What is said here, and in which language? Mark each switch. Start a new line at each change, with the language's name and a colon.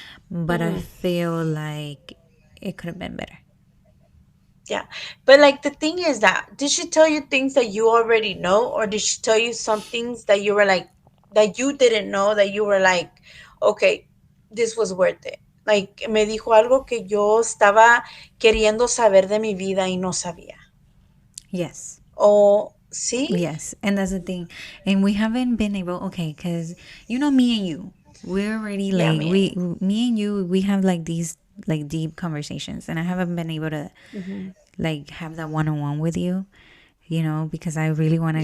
English: But I Hmm. feel like it could have been better. Yeah, but like the thing is that did she tell you things that you already know, or did she tell you some things that you were like that you didn't know that you were like, okay, this was worth it?
Spanish: Like me dijo algo que yo estaba queriendo saber de mi vida y no sabía.
English: Yes.
Spanish: O sí,
English: Yes, and that's the thing, and we haven't been able. Okay, because me and you, we're already yeah, like me. me and you, we have like these like deep conversations, and I haven't been able to Mm-hmm. like have that one on one with you. Because I really want to